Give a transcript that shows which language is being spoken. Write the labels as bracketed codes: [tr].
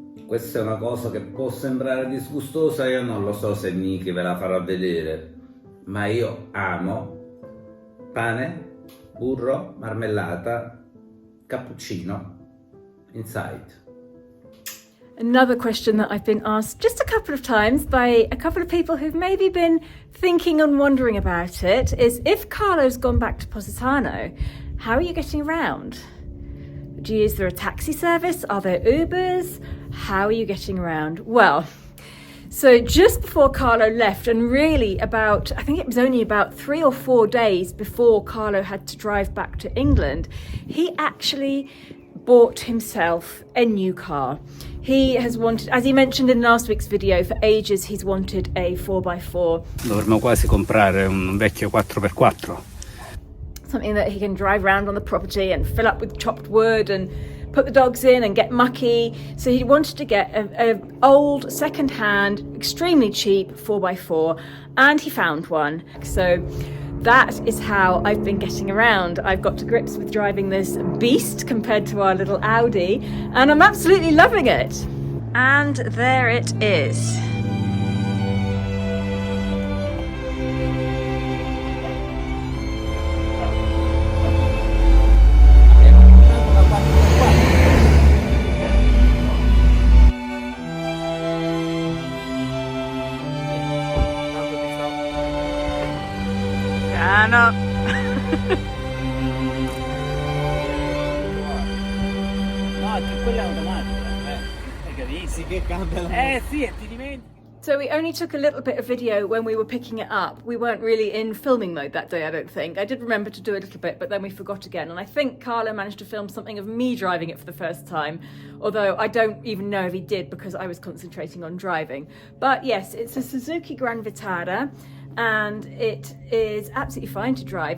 [it] Questa è una cosa che può sembrare disgustosa, io non lo so se Nicki ve la farà vedere, ma io amo pane, burro, marmellata, cappuccino, inside. [en] Another question that I've been asked just a couple of times by a couple of people who've maybe been thinking and wondering about it is, if Carlo's gone back to Positano, how are you getting around? Is there a taxi service? Are there Ubers? How are you getting around? Well, so just before Carlo left, and really I think it was only about 3 or 4 days before Carlo had to drive back to England, he actually bought himself a new car. He has wanted, as he mentioned in last week's video, for ages he's wanted a 4x4. [it] Dovremmo quasi comprare un vecchio 4x4. [en] Something that he can drive around on the property and fill up with chopped wood and put the dogs in and get mucky. So he wanted to get a old, second-hand, extremely cheap 4x4, and he found one. So that is how I've been getting around. I've got to grips with driving this beast compared to our little Audi, and I'm absolutely loving it. And there it is. [it] No. No, che quella è automatica, hai capito? Sì, che cambia la sì, e ti dimentichi. [en] So we only took a little bit of video when we were picking it up. We weren't really in filming mode that day, I don't think. I did remember to do a little bit, but then we forgot again. And I think Carlo managed to film something of me driving it for the first time, although I don't even know if he did because I was concentrating on driving. But yes, it's a Suzuki Gran Vitara, and it is absolutely fine to drive.